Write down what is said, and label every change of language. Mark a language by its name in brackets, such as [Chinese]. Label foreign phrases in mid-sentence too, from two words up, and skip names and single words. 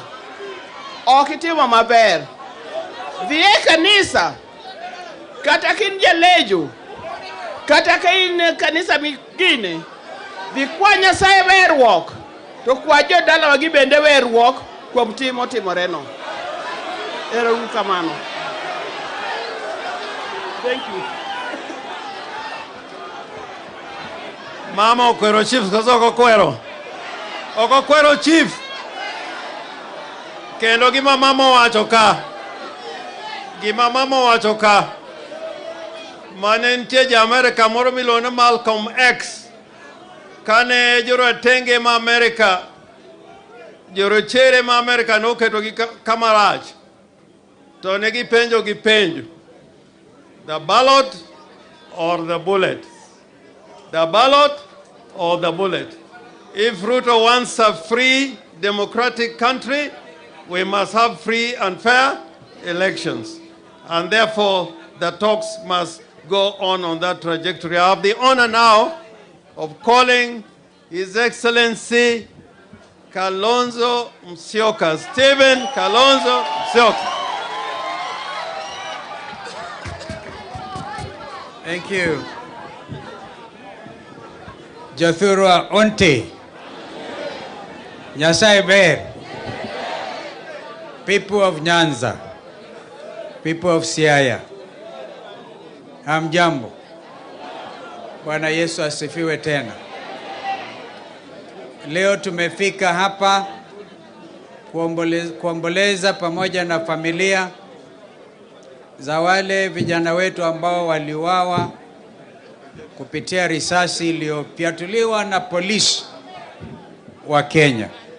[Luo (Kenya and Tanzania)] Ok itimo maber. Dhi e kanisa. Kata kin jalejo. Kata ka in kanisa migine. Dhi kwa Nyasaye werruok. To kwa jo dala wagi bende werruok kuom timo timoreno. Ero kamano. [English] Thank you. [Luo (Kenya and Tanzania)] Mama okwero chief koso okokwero chief. Kendo gima mama wacho ka. Mane nitie ja Amerika moro miluongo ni Malcolm X. Kane jorotenge ma Amerika, jorochere ma Amerika noketo gi kamarach. To ne gipenjo. [English] The ballot or the bullet? The ballot or the bullet? If Ruto wants a free, democratic country, we must have free and fair elections. And therefore, the talks must go on that trajectory. I have the honor now of calling His Excellency Kalonzo Musyoka, Stephen Kalonzo Musyoka. Thank you. [Luo (Kenya and Tanzania)] Jothurwa Onte. Nyasaye ber. [English] People of Nyanza. People of Siaya. Hamjambo. [Swahili] Bwana Yesu asifiwe tena. Leo tumefika hapa kuomboleza pamoja na familia za wale vijana wetu ambao waliuawa kupitia risasi iliyofyatuliwa na polisi wa Kenya.